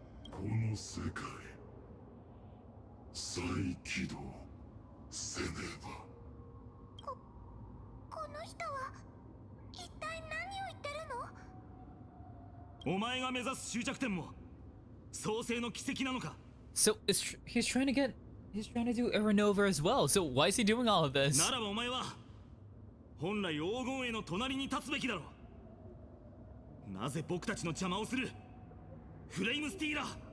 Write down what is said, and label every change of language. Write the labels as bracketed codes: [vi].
[ja] この世界再起動せねば。この人は一体何を言ってるの？お前が目指す終着点も創世の奇跡なのか。 [en] So he's trying to do Aranova as well. So why is he doing all of this? [ja] ならばお前は本来黄金への隣に立つべきだろう。なぜ僕たちの邪魔をする？フレイムスティーラー。